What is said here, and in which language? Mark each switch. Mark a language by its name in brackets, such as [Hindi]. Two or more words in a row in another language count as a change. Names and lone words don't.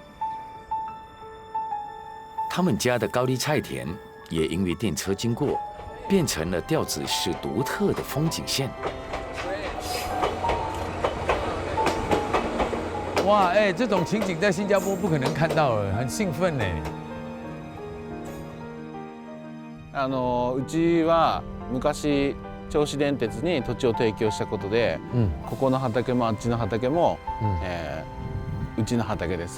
[Chinese] 他们家的高丽菜田也因为电车经过，变成了调子市独特的风景线。哇，哎，这种情景在新加坡不可能看到了，很兴奋呢。 [Japanese] うちは昔銚子電鉄に土地を提供したことで、ここの畑もあっちの畑も、うちの畑です。